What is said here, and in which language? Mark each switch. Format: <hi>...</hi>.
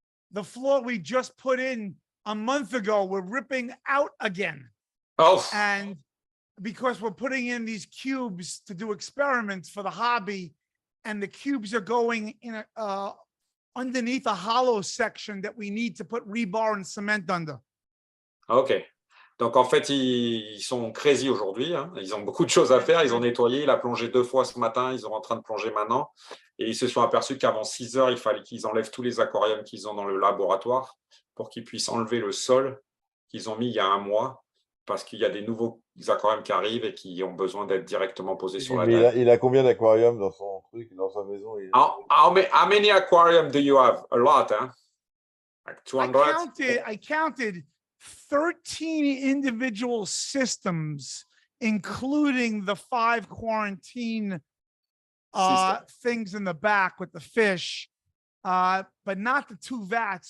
<en>The floor we just put in a month ago, we're ripping out again. Oh, And because we're putting in these cubes to do experiments for the hobby, and the cubes are going in underneath a hollow section that we need to put rebar and cement under. ok.</en> <fr>Donc en fait, ils sont crazy aujourd'hui, hein. Ils ont beaucoup de choses à faire. Ils ont nettoyé, il a plongé 2 fois ce matin, ils sont en train de plonger maintenant. Et ils se sont aperçus qu'avant 6 heures, il fallait qu'ils enlèvent tous les aquariums qu'ils ont dans le laboratoire pour qu'ils puissent enlever le sol qu'ils ont mis il y a 1 mois, parce qu'il y a des nouveaux aquariums qui arrivent et qui ont besoin d'être directement posés sur la Mais table. il a combien d'aquariums dans son truc, dans sa maison?</fr> <en>How many aquariums do you have? A lot, hein? Like 200? I counted 13 individual systems, including the 5 quarantine things in the back with the fish, but not the 2 vats.</en>